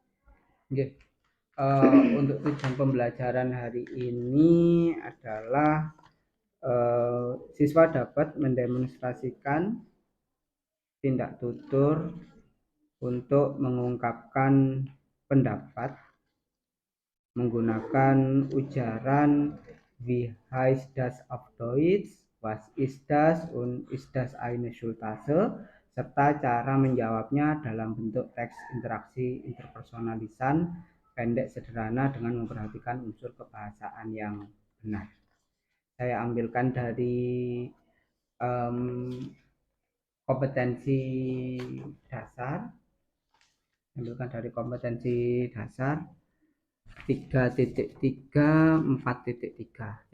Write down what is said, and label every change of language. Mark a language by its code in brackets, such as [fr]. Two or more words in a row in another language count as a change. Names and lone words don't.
[id] Untuk tujuan pembelajaran hari ini adalah siswa dapat mendemonstrasikan tindak tutur untuk mengungkapkan pendapat menggunakan ujaran [de] wie heißt das auf Deutsch, was ist das und ist das eine Schultase, [id] serta cara menjawabnya dalam bentuk teks interaksi interpersonalisan pendek sederhana dengan memperhatikan unsur kebahasaan yang benar. Saya ambilkan dari kompetensi dasar 3.3, 4.3.